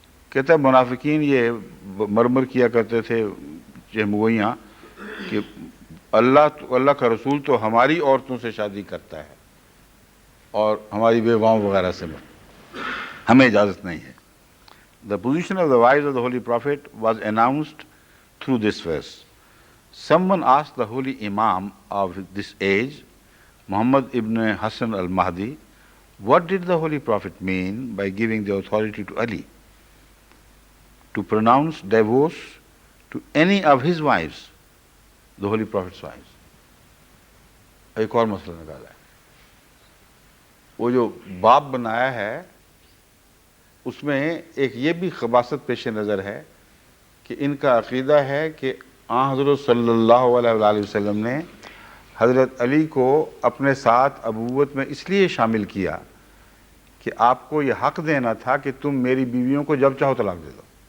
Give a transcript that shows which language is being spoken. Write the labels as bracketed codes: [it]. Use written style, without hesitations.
[ur] کہتا ہے منافقین یہ مرمر کیا کرتے تھے چہمگوئیاں کہ اللہ کا رسول تو ہماری عورتوں سے شادی کرتا ہے اور ہماری بیواؤں وغیرہ سے ہمیں اجازت نہیں ہے۔ [en] The position of the wives of the Holy Prophet was announced through this verse. Someone asked the holy Imam of this age, Muhammad ibn Hassan al-Mahdi, what did the Holy Prophet mean by giving the authority to Ali to pronounce divorce to any of his wives, the Holy Prophet's wives. [ur] ایک اور مسئلہ نکالا ہے، وہ جو باپ بنایا ہے اس میں ایک یہ بھی خباثت پیش نظر ہے کہ ان کا عقیدہ ہے کہ آن حضرت صلی اللہ علیہ وآلہ وسلم نے حضرت علی کو اپنے ساتھ ابوت میں اس لیے شامل کیا کہ آپ کو یہ حق دینا تھا کہ تم میری بیویوں کو جب چاہو طلاق دے دو۔